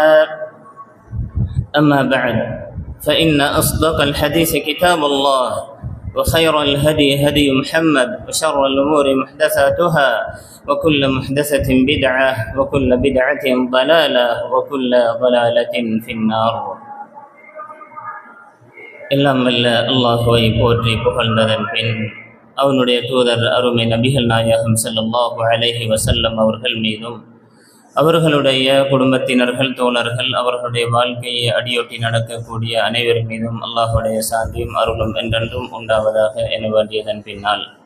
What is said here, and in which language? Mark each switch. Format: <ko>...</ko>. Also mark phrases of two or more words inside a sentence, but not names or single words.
<ar>أما بعد فإن أصدق الحديث كتاب الله وخير الهدي هدي محمد وشر الأمور محدثاتها وكل محدثة بدعة وكل بدعة ضلالة وكل ضلالة في النار.</ar> <ta>எல்லாம் வல்ல அல்லாஹுவை போற்றி புகழ்ந்ததன் பின் அவனுடைய தூதர் அருமை நபிகள் நாயகம்</ta> <ar>صلى الله عليه وسلم</ar> <ta>அவர்கள் மீதும் அவர்களுடைய குடும்பத்தினர்கள் தோழர்கள் அவர்களுடைய வாழ்க்கையை அடியொட்டி நடக்கக்கூடிய அனைவர் மீதும் அல்லாஹுடைய சாந்தியும் அருளும் என்றென்றும் உண்டாவதாக என வேண்டியதன் பின்னால்,</ta>